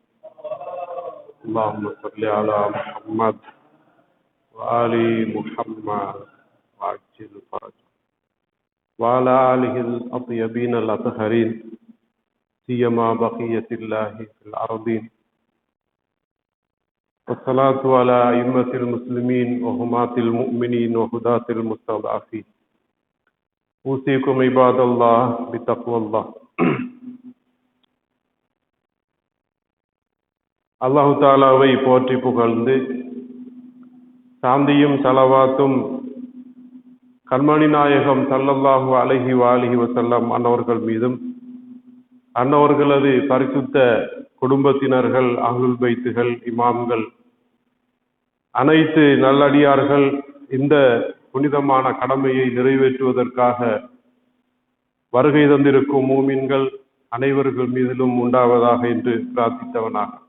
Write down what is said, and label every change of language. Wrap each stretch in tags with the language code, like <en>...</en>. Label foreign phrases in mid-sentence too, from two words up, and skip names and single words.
<ar>اللهم صل على محمد وآل محمد وعجل فرجه وعلى آله الأطيبين الأطهرين، سيما بقية الله في الأرضين. والصلاة على أئمة المسلمين وهماة المؤمنين وهداة المستضعفين. أوصيكم عباد الله بتقوى الله.</ar> <ta>அல்லாஹு தாலாவை போற்றி புகழ்ந்து சாந்தியும் ஸலவாத்தும் கண்மணி நாயகம்</ta> <ar>صلى الله عليه وآله وسلم</ar> <ta>அன்னவர்கள் மீதும், அன்னவர்களது பரிசுத்த குடும்பத்தினர்கள், அஹ்லுல் பைத்துகள், இமாம்கள், அனைத்து நல்லடியார்கள் இந்த புனிதமான கடமையை நிறைவேற்றுவதற்காக வருகை தந்திருக்கும் மூமின்கள் அனைவர்கள் மீதிலும் உண்டாவதாக என்று பிரார்த்தித்தவனாக,</ta>